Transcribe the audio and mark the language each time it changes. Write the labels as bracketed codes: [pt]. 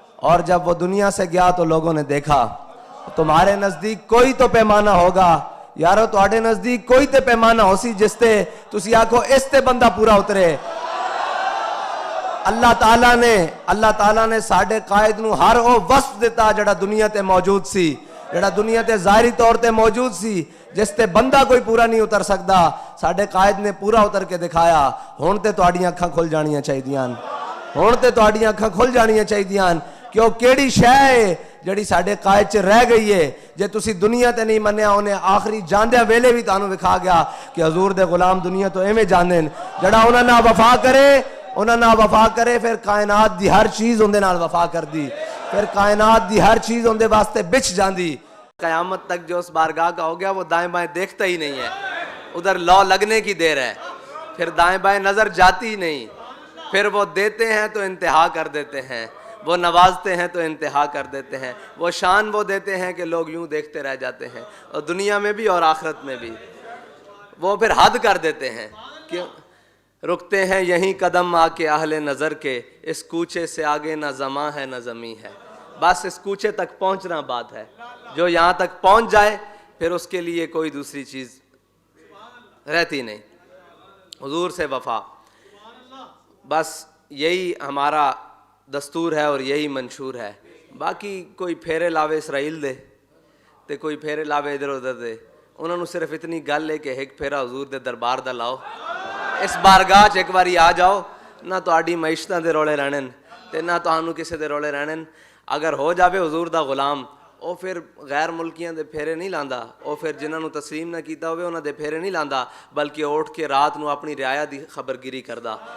[ur] اور جب وہ دنیا سے گیا تو لوگوں نے دیکھا تمہارے نزدیک کوئی تو پیمانہ ہوگا، [pa] یارو تواڈے نزدیک کوئی تے پیمانہ ہو سی جس تے تسی آکھو اس تے بندہ پورا اترے۔ اللہ تعالیٰ نے ساڈے قائد نو ہر وہ وصف دیتا جڑا دنیا تے موجود سی، جڑا دنیا تے ظاہری طور تے موجود سی جس تے بندہ کوئی پورا نہیں اتر سکدا ساڈے قائد نے پورا اتر کے دکھایا. ہن تے تہاڈیاں اکھاں کھل جانیاں چاہیدیاں, ہن تے تہاڈیاں اکھاں کھل جانیاں چاہیدیاں کہ وہ کیڑی شے ہے جڑی ساڈے قائد چ رہ گئی ہے. جے تسی دنیا تے نہیں منیا انہیں آخری جاندے ویلے بھی تانوں وکھا گیا کہ حضور دے غلام دنیا تو ایویں جاندے جڑا انہاں نال وفا کرے, انہاں نال وفا کرے پھر کائنات دی ہر چیز اندے نال وفا کردی, پھر کائنات دی ہر چیز اندے واسطے بچ جاندی. [ur] قیامت تک جو اس بارگاہ کا ہو گیا وہ دائیں بائیں دیکھتا ہی نہیں ہے, ادھر لو لگنے کی دیر ہے, پھر دائیں بائیں نظر جاتی ہی نہیں. پھر وہ دیتے ہیں تو انتہا کر دیتے ہیں, وہ نوازتے ہیں تو انتہا کر دیتے ہیں, وہ شان وہ دیتے ہیں کہ لوگ یوں دیکھتے رہ جاتے ہیں, اور دنیا میں بھی اور آخرت میں بھی. وہ پھر حد کر دیتے ہیں کہ رکتے ہیں یہیں قدم آ کے اہل نظر کے, اس کوچے سے آگے نہ زماں ہے نہ زمیں ہے. بس اس کوچے تک پہنچنا بات ہے, جو یہاں تک پہنچ جائے پھر اس کے لیے کوئی دوسری چیز رہتی نہیں. حضور سے وفا, بس یہی ہمارا دستور ہے اور یہی منشور ہے. [pa] باقی کوئی پھیرے لاوے اسرائیل دے تے کوئی پھیرے لاوے ادھر ادھر دے, انہوں نے صرف اتنی گل ہے کہ ایک پھیرا حضور دے دربار دا لاؤ, اس بارگاہ چ ایک باری آ جاؤ, نہ تہاڈی معیشتاں دے رولے رہنے تے نہ تہانوں کسے دے رولے رہنے. اگر ہو جاوے حضور دا غلام او پھر غیر ملکیاں دے پھیرے نہیں لاندا, او پھر جنہاں نو تسلیم نہ کیتا ہوئے انہاں دے پھیرے نہیں لاندا, بلکہ اٹھ کے رات نو اپنی رعایا دی خبرگیری کردا.